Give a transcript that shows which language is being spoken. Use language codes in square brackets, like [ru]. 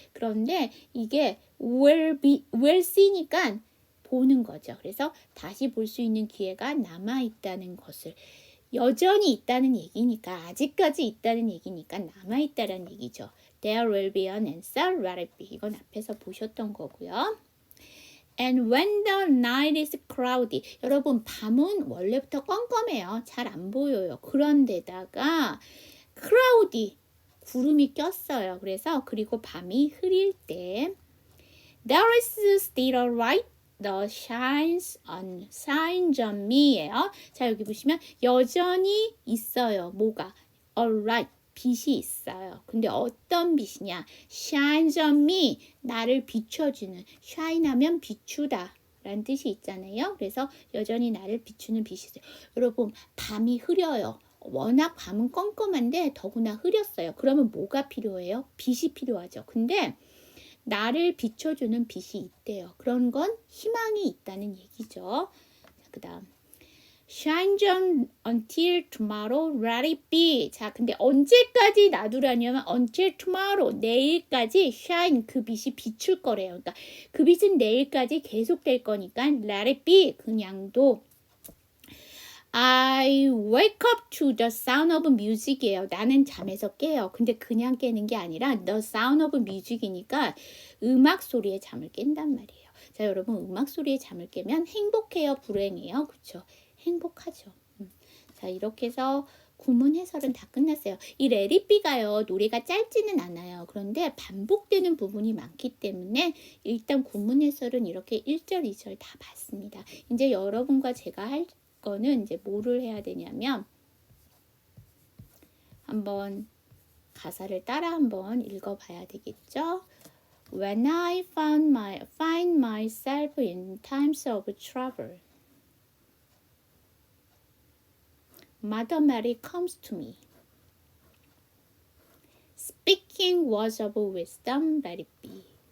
[ko] 그런데 이게 will see니까 보는 거죠. 그래서 다시 볼 수 있는 기회가 남아 있다는 것을 여전히 있다는 얘기니까 아직까지 있다는 얘기니까 남아있다는 얘기죠. [en] There will be an answer, let it be. [ko] 이건 앞에서 보셨던 거고요. [en] And when the night is cloudy. [ko] 여러분 밤은 원래부터 껌껌해요. 잘 안 보여요. 그런데다가 cloudy 구름이 꼈어요. 그래서 그리고 밤이 흐릴 때 [en] There is still a light The shines on me예요. [ko] 자, 여기 보시면 여전히 있어요. 뭐가? Alright. 빛이 있어요. 근데 어떤 빛이냐? [en] Shines on me. [ko] 나를 비춰주는. shine 하면 비추다. 라는 뜻이 있잖아요. 그래서 여전히 나를 비추는 빛이 있어요. 여러분, 밤이 흐려요. 워낙 밤은 껌껌한데 더구나 흐렸어요. 그러면 뭐가 필요해요? 빛이 필요하죠. 근데 나를 비춰주는 빛이 있대요. 그런 건 희망이 있다는 얘기죠. 그 다음 [en] Shine on until tomorrow, let it be. [ko] 자, 근데 언제까지 놔두라냐면 until tomorrow, 내일까지 shine, 그 빛이 비출 거래요. 그러니까 그 빛은 내일까지 계속될 거니까 let it be, 그냥 둬. [en] I wake up to the sound of music이에요. [ko] 나는 잠에서 깨요. 근데 그냥 깨는 게 아니라 the sound of music이니까 음악 소리에 잠을 깬단 말이에요. 자, 여러분 음악 소리에 잠을 깨면 행복해요? 불행해요? 그렇죠? 행복하죠. 자, 이렇게 해서 구문 해설은 다 끝났어요. 이 let it be가요. 노래가 짧지는 않아요. 그런데 반복되는 부분이 많기 때문에 일단 구문 해설은 이렇게 1절, 2절 다 봤습니다. 이제 여러분과 제가 할 거는 이제 뭐를 해야 되냐면 한번 가사를 따라 한번 읽어봐야 되겠죠. [en] When I find myself in times of trouble, Mother Mary comes to me, speaking words of wisdom, let it be.